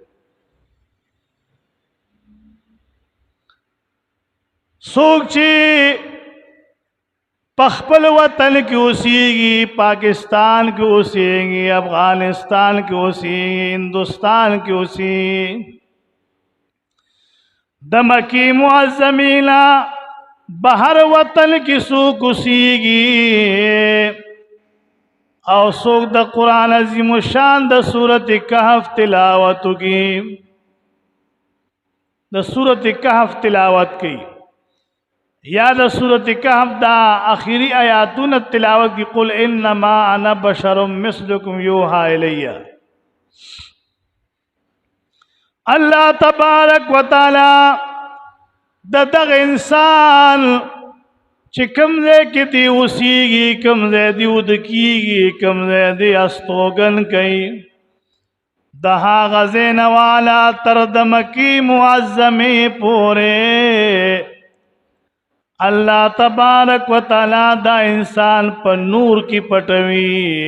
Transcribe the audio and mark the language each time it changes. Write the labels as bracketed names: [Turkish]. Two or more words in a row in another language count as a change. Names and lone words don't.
[Pashto] څوک چې په خپل وطن کې اوسېږي، پاکستان کې اوسېږي، افغانستان کې اوسېږي، هندوستان کې اوسېږي، د مکی معظمینا بهر وطن کې څوک اوسېږي، او سوک د قرآن عظیم الشان د سورۃ کہف تلاوت کی، د سورۃ کہف تلاوت کی، یا د سورۃ کہف دا آخری آیاتون تلاوت کی. [Arabic] قل انما انا بشر مثلکم یوحی الی. اللہ تبارک و تعالی [Pashto] دغ انسان چې کم ځای کې دی اوسېږي، کم ځای دی ودکېږي، کم ځای دی استوګن کوي، د هغه ځای نه والا تر د مکې معظمې پورې [Arabic] الله تبارک و تعالی [Pashto] دا انسان په نور کې پټوي.